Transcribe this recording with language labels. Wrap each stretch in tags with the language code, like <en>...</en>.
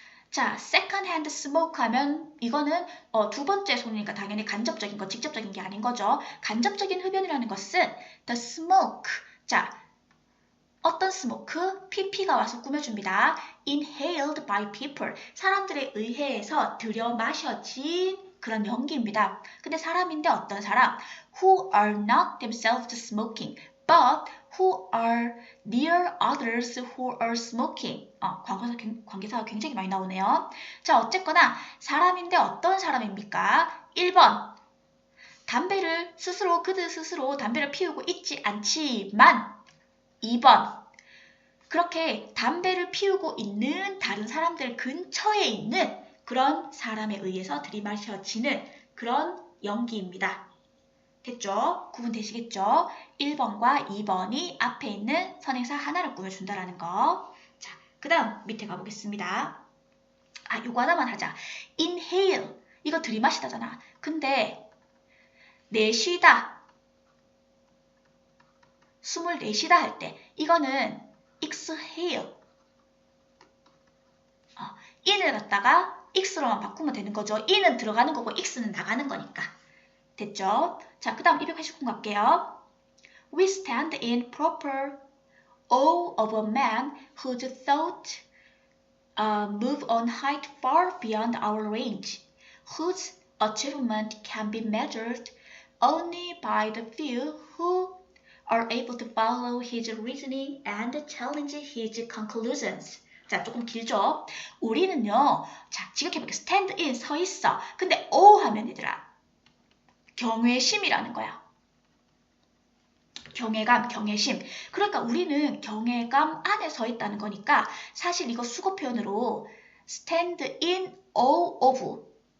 <ko>자, second hand smoke 하면 이거는 두 번째 손이니까 당연히 간접적인 거, 직접적인 게 아닌 거죠. 간접적인 흡연이라는 것은</ko> <en>the smoke.</en> <ko>자, 어떤 smoke? pp가 와서 꾸며줍니다.</ko> <en>inhaled by people.</en> <ko>사람들에 의해서 들여 마셔진 그런 연기입니다. 근데 사람인데 어떤 사람?</ko> <en>who are not themselves smoking, but who are near others who are smoking.</en> <ko>관계사가 굉장히 많이 나오네요. 자, 어쨌거나 사람인데 어떤 사람입니까? 1번. 담배를 그들 스스로 담배를 피우고 있지 않지만 2번. 그렇게 담배를 피우고 있는 다른 사람들 근처에 있는 그런 사람에 의해서 들이마셔지는 그런 연기입니다. 됐죠? 구분되시겠죠? 1번과 2번이 앞에 있는 선행사 하나를 꾸며준다라는 거. 자, 그 다음 밑에 가보겠습니다. 요거 하나만 하자. inhale. 이거 들이마시다잖아. 근데 내쉬다. 숨을 내쉬다 할 때 이거는 exhale. in을 갖다가 x로만 바꾸면 되는 거죠. in은 들어가는 거고 x는 나가는 거니까. 됐죠? 자, 그 다음 289번 갈게요.</ko> <en>We stand in proper awe of a man whose thoughts move on height far beyond our range, whose achievement can be measured only by the few who are able to follow his reasoning and challenge his conclusions.</en> <ko>자, 조금 길죠? 우리는요, 자, 지각해볼게요. stand in, 서 있어. 근데 하면 얘들아, 경외심이라는 거야. 경외감, 경외심. 그러니까 우리는 경외감 안에 서 있다는 거니까 사실 이거 수거 표현으로</ko> <en>stand in awe of.</en>